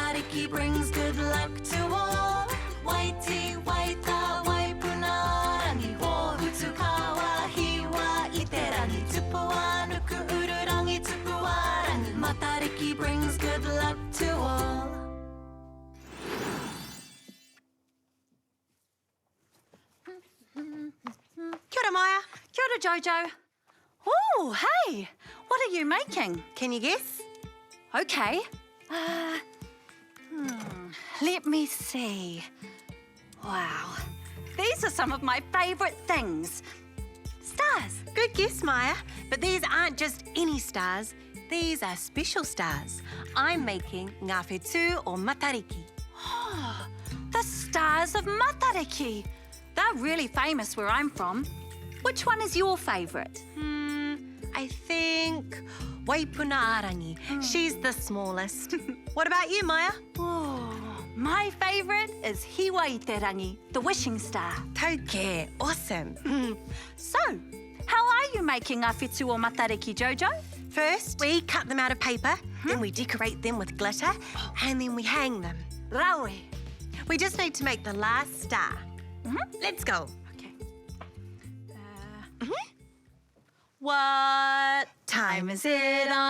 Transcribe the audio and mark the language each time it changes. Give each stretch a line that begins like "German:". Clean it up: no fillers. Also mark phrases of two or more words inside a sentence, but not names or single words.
English: Matariki brings good luck to all.
Māori: Waiti, waita, waipuna, rangi ho, hutu kawa, hiwa, iterangi, tupua, nuku, ururangi, tupua, rangi.
English: Matariki brings good luck to all.
Māori: Kia ora, Maya. Kia ora, Jojo.
English: Oh, hey, what are you making? Can you guess? Okay. Let me see. Wow, these are some of my favourite things. Stars. Good guess, Maya. But these aren't just any stars. These are special stars. I'm making
Māori: ngā whetū o Matariki.
English: Oh, the stars of Matariki. They're really famous where I'm from. Which one is your favourite? I think Waipuna Arangi. She's the smallest. What about you, Maya? Oh, my favourite is Hiwa Iterangi, the wishing star. Tauke. Awesome. So, how are you making
Māori: ngā whetū o Matariki,
English: Jojo? First, we cut them out of paper, then we decorate them with glitter, and then we hang them. Rawe. We just need to make the last star. Let's go. Okay. What time is it on?